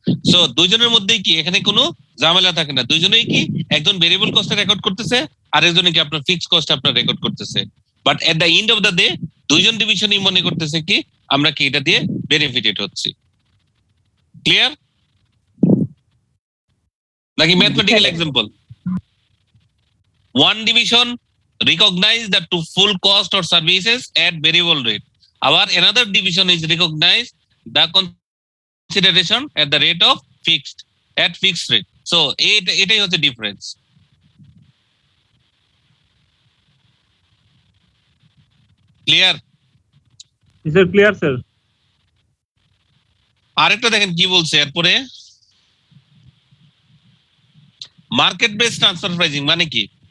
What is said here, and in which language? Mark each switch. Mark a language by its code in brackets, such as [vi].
[bn] So দুইজনের মধ্যেই কি এখানে কোনো ঝামেলা থাকে না, দুইজনেই কি একজন ভেরিয়েবল কস্টে রেকর্ড করতেছে আরেকজনে কি আপনার ফিক্সড কস্ট আপনার রেকর্ড করতেছে। [en] but at the end of the day [bn] দুইজন ডিভিশনই মনে করতেছে কি আমরা কি এটা দিয়ে বেনিফিটেড হচ্ছি। ক্লিয়ার নাকি mathematical example? [en] One division recognize the to full cost or services at variable rate. Our another division is recognize the consideration at the rate of fixed rate. [bn] So এটাই হচ্ছে difference. Clear? Sir clear sir. আরেকটা দেখেন কি বলছে এরপরে, market base transfer pricing মানে কি?